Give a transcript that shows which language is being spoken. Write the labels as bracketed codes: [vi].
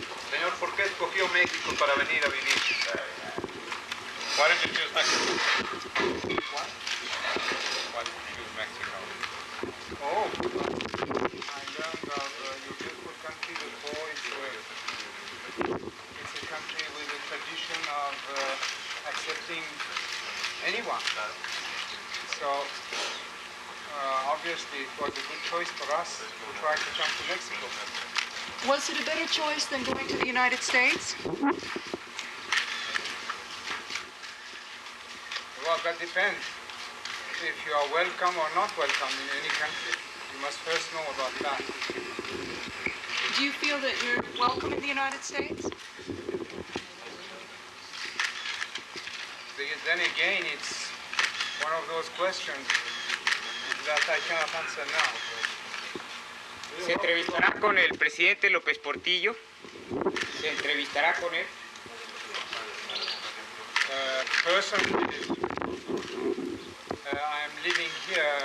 [es] Señor, ¿por qué escogió México para venir a vivir? [en] Why did you choose Mexico? Why did you choose Mexico? Oh, I learned of your beautiful country before. It's a country with a tradition of accepting anyone. So, obviously, it was a good choice for us to try to come to Mexico. Was it a better choice than going to the United States? Well, that depends. If you are welcome or not welcome in any country, you must first know about that. Do you feel that you're welcome in the United States? Then again, it's one of those questions that I cannot answer now. [es] ¿Se entrevistará con el presidente López Portillo? ¿Se entrevistará con él? [en] Personally, I'm living here.